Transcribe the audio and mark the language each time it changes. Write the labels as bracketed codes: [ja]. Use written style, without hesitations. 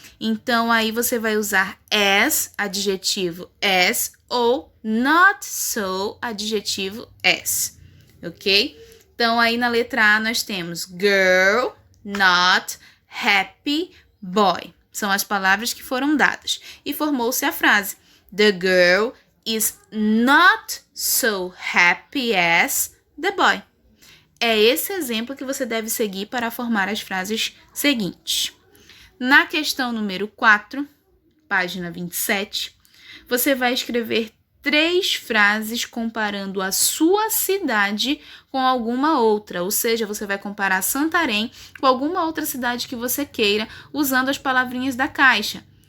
[pt] Então, aí você vai usar as, adjetivo as, ou not so, adjetivo as, ok? Então, aí na letra A nós temos girl, not, happy, boy. São as palavras que foram dadas. E formou-se a frase. [en] The girl is not so happy as the boy. [pt] É esse exemplo que você deve seguir para formar as frases seguintes. Na questão número 4, página 27, você vai escrever 3 frases comparando a sua cidade com alguma outra, ou seja, você vai comparar Santarém com alguma outra cidade que você queira, usando as palavrinhas da caixa.